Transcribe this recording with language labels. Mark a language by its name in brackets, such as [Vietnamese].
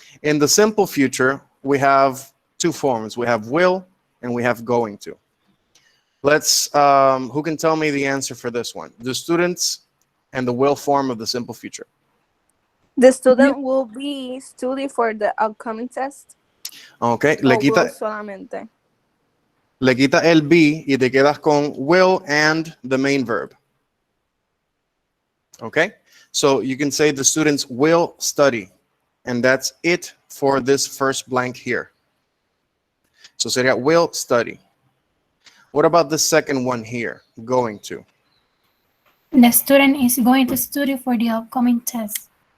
[English] In the simple future, we have two forms. We have will and we have going to. Let's, who can tell me the answer for this one? The students and the will form of the simple future. The student will be study for the upcoming test. Okay, [Spanish] O will solamente. le quita el be y te quedas con will [English] and the main verb. Okay, so you can say the students will study, and that's it for this first blank here. So sería will study. What about the second one here, going to? The student is going to study for the upcoming test.